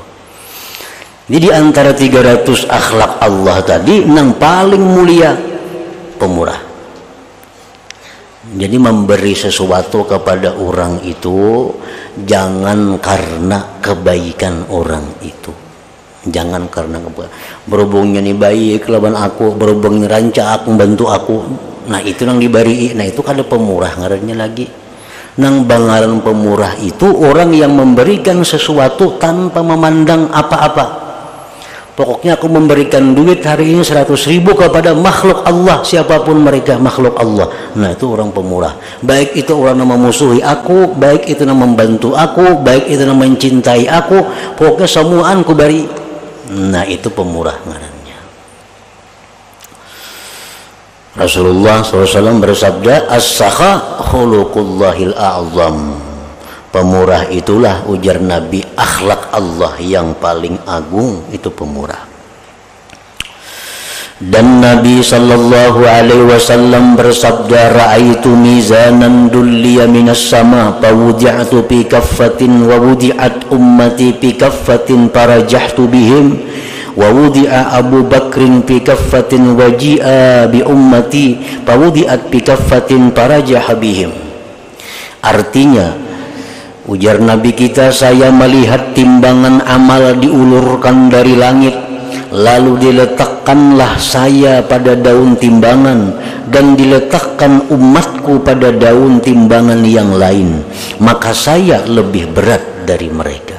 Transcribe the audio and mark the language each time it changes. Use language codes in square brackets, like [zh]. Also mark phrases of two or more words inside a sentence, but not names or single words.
[id] Jadi antara 300 akhlak Allah tadi yang paling mulia pemurah. Jadi memberi sesuatu kepada orang itu jangan karena kebaikan orang itu. [bjn] Jangan karena berhubungnya nih baik lawan aku, berhubungnya rancak membantu aku. Nah itu yang diberi, nah itu kada pemurah ngarannya lagi. Nang bangaran pemurah itu orang yang memberikan sesuatu tanpa memandang apa-apa. [id] Pokoknya aku memberikan duit hari ini 100.000 kepada makhluk Allah, siapapun mereka makhluk Allah. Nah, itu orang pemurah. Baik itu orang yang memusuhi aku, baik itu yang membantu aku, baik itu yang mencintai aku, pokoknya semuaan ku beri. Nah, itu pemurah ngarannya. Rasulullah SAW bersabda, [ar] السخاء خلق الله الأعظم. [id] Pemurah itulah, ujar Nabi, akhlak Allah yang paling agung, itu pemurah. Dan Nabi [ar] صلى الله عليه وسلم bersabda, رأيت ميزانا دلي من السماء فوضعت في كفة ووضعت أمتي في كفة فرجحت بهم ووضع أبو بكر في كفة وجيء بأمتي فوضعت في كفة فرجح بهم. [id] Artinya, ujar Nabi kita, saya melihat timbangan amal diulurkan dari langit, lalu diletakkanlah saya pada daun timbangan dan diletakkan umatku pada daun timbangan yang lain, maka saya lebih berat dari mereka.